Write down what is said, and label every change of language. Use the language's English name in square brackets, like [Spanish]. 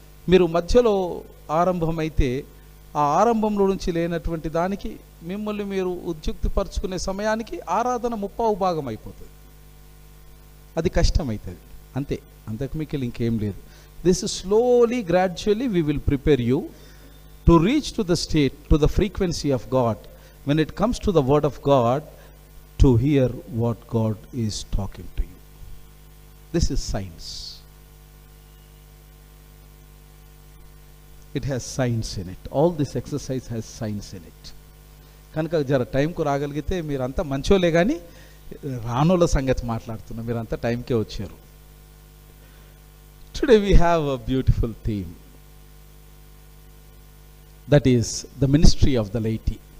[Telugu] మీరు మధ్యలో ఆరంభమైతే ఆ ఆరంభంలో నుంచి లేనటువంటి దానికి మిమ్మల్ని మీరు ఉద్యుక్తిపరుచుకునే సమయానికి ఆరాధన 30% అయిపోతుంది. అది కష్టమవుతుంది. అంతకు మీకు ఇంకేం లేదు. [English] This slowly gradually we will prepare you to reach to the state, to the frequency of God. When it comes to the word of God, to hear what God is talking to you. This is science. It has science in it. All this exercise has science in it. [Telugu] కనుక జర టైంకు రాగలిగితే మీరంతా మంచోలే. కానీ రానోళ్ళ సంగతి మాట్లాడుతున్నా, మీరంతా టైంకే వచ్చారు. [English] Today we have a beautiful theme. That is the ministry of the laity.